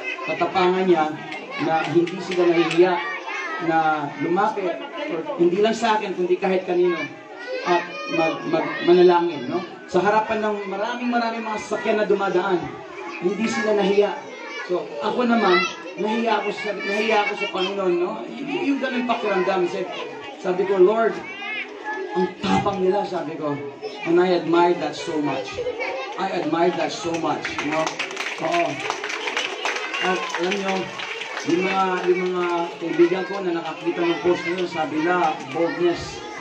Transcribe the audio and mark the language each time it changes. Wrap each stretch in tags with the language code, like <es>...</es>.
<tl>Katapangan niya na hindi sila nahihiya na lumapit, or hindi lang sa akin kundi kahit kanino, at manalangin, no? Sa harapan ng maraming mga sasakyan na dumadaan, hindi sila nahiya. So ako naman, nahiya ako sa Panginoon, no? Yung ganun pakiramdam. Sabi ko, Lord, ang tapang nila, sabi ko.</tl> <en>And I admired that so much. You know?</en> <tl>Oo. At alam nyo, yung mga kaibigan ko na nakakita ng post nyo, sabi na, boldness.</tl>